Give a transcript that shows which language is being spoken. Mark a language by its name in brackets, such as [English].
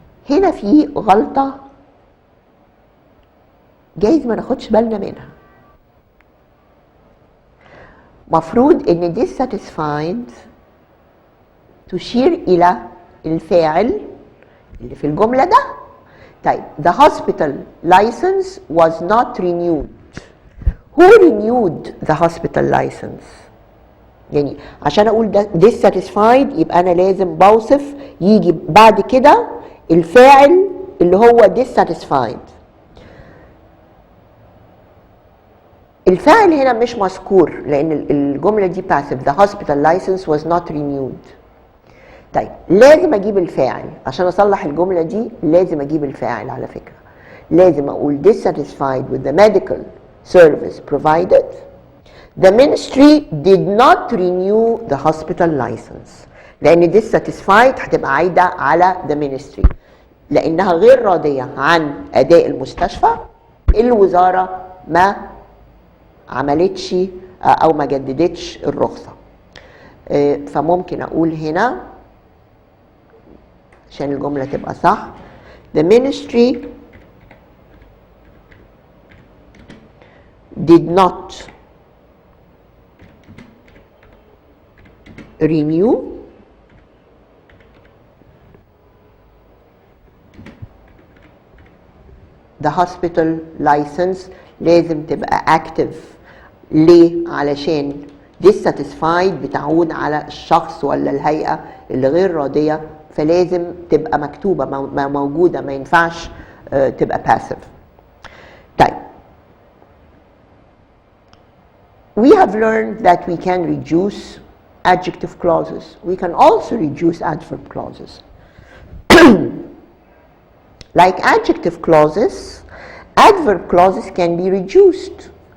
[Arabic] هنا في غلطة جايز ما ناخدش بالنا منها. مفروض ان dissatisfied تشير الى الفاعل اللي في الجملة ده. [English] طيب the hospital license was not renewed. Who renewed the hospital license؟ [Arabic] يعني عشان اقول ده dissatisfied يبقى انا لازم بوصف يجي بعد كده الفاعل اللي هو dissatisfied. الفاعل هنا مش مذكور لان الجمله دي passive. [English] The hospital license was not renewed. [Arabic] طيب لازم اجيب الفاعل عشان اصلح الجمله دي، لازم اجيب الفاعل على فكره. لازم اقول [English] dissatisfied with the medical service provided, the ministry did not renew the hospital license. [Arabic] لان dissatisfied هتبقى عايده على [English] the ministry [Arabic] لانها غير راضيه عن اداء المستشفى. الوزاره ما عملتش او ما جددتش الرخصه. فممكن اقول هنا عشان الجمله تبقى صح [English] the ministry did not renew the hospital license. [Arabic] لازم تبقى active. ليه؟ علشان dissatisfied بتعود على الشخص ولا الهيئة اللي غير راضية، فلازم تبقى مكتوبة موجودة، ما ينفعش تبقى passive. [English] طيب we have learned that we can reduce adjective clauses. We can also reduce adverb clauses. Like adjective clauses, adverb clauses can be reduced.